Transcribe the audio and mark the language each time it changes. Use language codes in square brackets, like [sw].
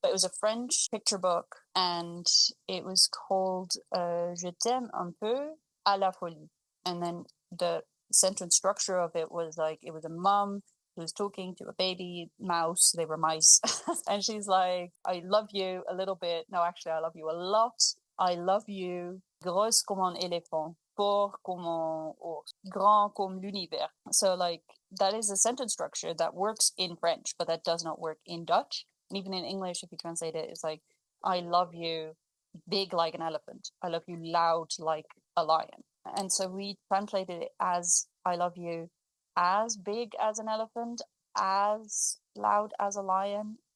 [en] But it was a French picture book, and it was called Je t'aime un peu à la folie. And then the sentence structure of it was like, it was a mom who was talking to a baby mouse. They were mice. And she's like, I love you a little bit. No, actually, I love you a lot. I love you [fr] grosse comme un éléphant, fort comme un ours, grand comme l'univers. [en] So like, that is a sentence structure that works in French, but that does not work in Dutch. And even in English, if you translate it, it's like, I love you big like an elephant. I love you loud like a lion. And so we translated it as, I love you as big as an elephant, as loud as a lion.